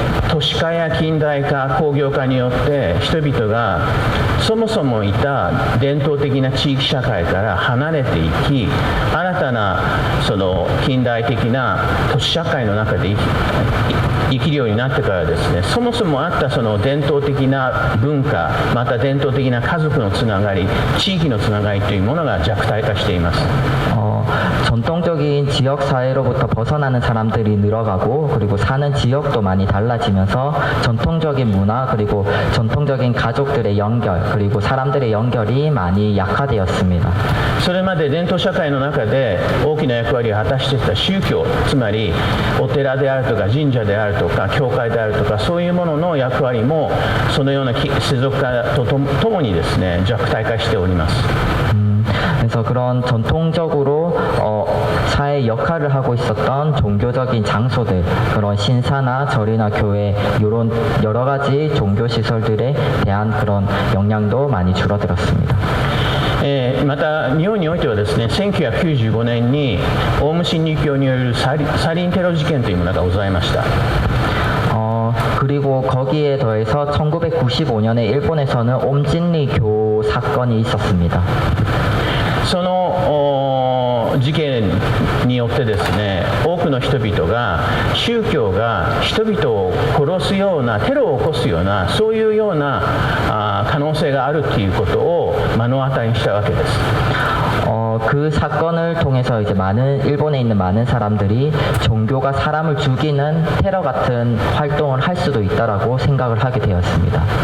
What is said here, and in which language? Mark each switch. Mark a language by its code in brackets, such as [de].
[ja] 都市化や近代化、工業化によって人々がそもそもいた伝統的な地域社会から離れていき、新たなその近代的な都市社会の中で生きるようになってからですね、そもそもあったその伝統的な文化、また伝統的な家族のつながり、地域のつながりというものが弱体化しています。 [ko] 전통적인 지역 사회로부터 벗어나는 사람들이 늘어가고, 그리고 사는 지역도 많이 달라지면서 전통적인 문화, 그리고 전통적인 가족들의 연결, 그리고 사람들의 연결이 많이 약화되었습니다. [ja] それまで伝統社会の中で大きな役割を果たしてきた宗教、つまりお寺であるとか神社であるとか教会であるとか、そういうものの役割もそのような世俗化とともにですね、弱体化しております。 [ko] 그래서 그런 전통적으로 사회 역할을 하고 있었던 종교적인 장소들, 그런 신사나 절이나 교회, 이런 여러 가지 종교 시설들에 대한 그런 영향도 많이 줄어들었습니다. [ja] また日本においてはですね、1995年にオウム真理教によるサリンテロ事件というものがございました。 [ko] 그리고 거기에 더해서 1995년에 일본에서는 옴진리교 사건이 있었습니다. [ja] その事件によってですね、多くの人々が宗教が人々を殺すような、テロを起こすような、そういうような可能性があるということを目の当たりにしたわけです。 [ko] 그 사건을 통해서 이제 일본에 있는 많은 사람들이 종교가 사람을 죽이는 테러 같은 활동을 할 수도 있다라고 생각을 하게 되었습니다.